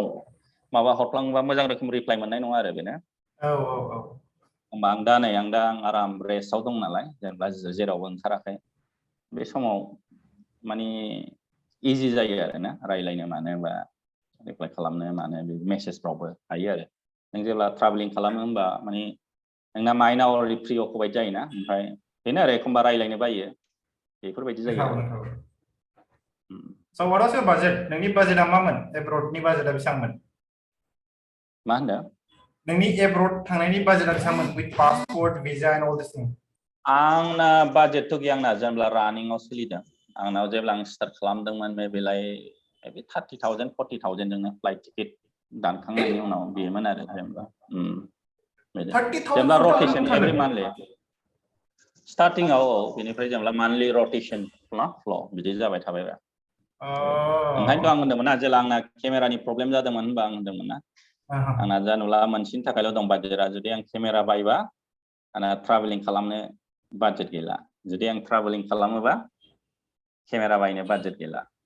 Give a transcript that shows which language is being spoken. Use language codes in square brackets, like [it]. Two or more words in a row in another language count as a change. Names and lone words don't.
[brx] माबा हरफ्लाङोबा मोजां रोखोम रिप्लाइ मोननाय नङा आरो बेनो होमबा आं आराम रेस्टआव दं नालाय जेनेबा जेरावबो ओंखाराखै बे समाव माने इजि जायो आरो ना रायलायनो मानो बा रिप्लाइ खालामनो मानो मेसेजफ्रावबो हायो आरो नों जेब्ला ट्राभेलिं खालामो होमबा माने नोंना माइन्डआ [en] already free occupied [brx] जायोना ओमफ्राय बेनो आरो एखमबा रायलायनो बायो बेफोरबायदि जायो आरो [en] So what was your budget? [brx] नोंनि बाजेटआ मामोन? एब्रडनि बाजेटआ बेसेबांमोन? मा होनदों? नोंनि एब्रड थांनायनि बाजेटआ बेसेबांमोन? [en] With passport, visa and all this thing. [brx] आंना बाजेटथ' गैया आंना जेब्ला रानिंआव सोलिदों आंनाव जेब्ला आं स्टार्ट खालामदोंमोन मेबि 30,000 40,000 जोंनो [en] flight ticket [brx] दानखांनायनि उनाव बेमोन आरो जेनेबा 30,000 जेनेबा 40,000 [en] rotation every monthly [brx] स्टार्टिंआव बेनिफ्राय जेनेबा मान्थलि रटेसन फ्ल' बिदि जाबाय थाबाय ओंखायनोथ' आं होनदोंमोन ना जेब्ला आंना केमेरानि प्रब्लेम जादोंमोन होनबा आं होनदोंमोन ना आंना जानोब्ला मोनसेनि थाखायल' दं बाजेटआ जुदि आं केमेरा बायबा आंना ट्राभेलिं खालामनो बाजेट गैला जुदि आं ट्राभेलिं खालामोबा केमेरा बायनो बाजेट गैला